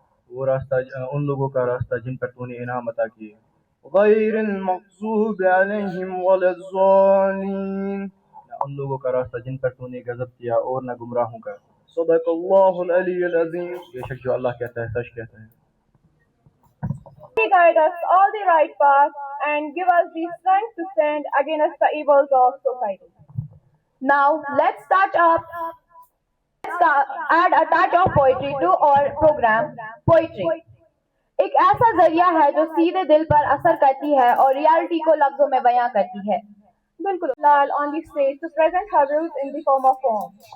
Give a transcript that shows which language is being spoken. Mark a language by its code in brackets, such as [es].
[ur] وہ راستہ ان لوگوں کا راستہ جن پر تو نے انعام عطا کیے. [ar] غیر المغضوب علیہم ولا الضالین. [ur] نہ ان لوگوں کا راستہ جن پر تو نے غضب کیا اور نہ گمراہوں کا. [ar] صدق اللہ العلی العظیم. [ur] بے شک جو اللہ کہتا ہے سچ کہتا ہے. [en] Guide us all the right path and give us the strength to stand against the evils of society. Now let's add a touch of poetry to our program. [ur] Poetry ایک ایسا ذریعہ ہے جو سیدھے دل پر اثر کرتی ہے اور ریالٹی کو لفظوں میں بیان کرتی ہے. [en] بالکل لال on the stage to present her views in the form of poem.